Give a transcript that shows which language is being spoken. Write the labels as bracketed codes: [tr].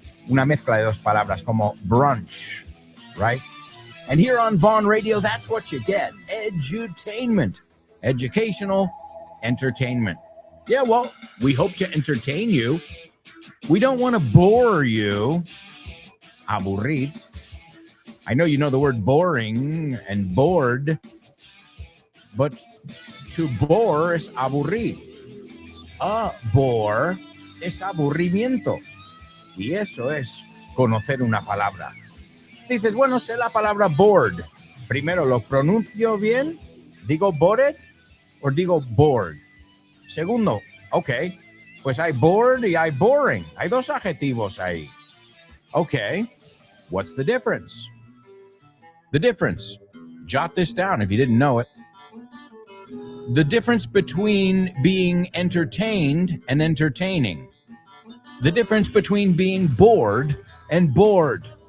[es] Una mezcla de dos palabras como brunch, right? [en] And here on Vaughn Radio, that's what you get. Edutainment. Educational entertainment. Yeah, well, we hope to entertain you. We don't want to bore you. Aburrir. I know you know the word boring and bored, but to bore is aburrir. [es] A bore es aburrimiento. Y eso es conocer una palabra. Dices, bueno, sé la palabra bored. Primero, ¿lo pronuncio bien? ¿Digo bored o digo bored? Segundo, ok, pues hay bored y hay boring. Hay dos adjetivos ahí. [en] Okay, what's the difference? The difference, jot this down if you didn't know it. The difference between being entertained and entertaining. The difference between being bored and bored.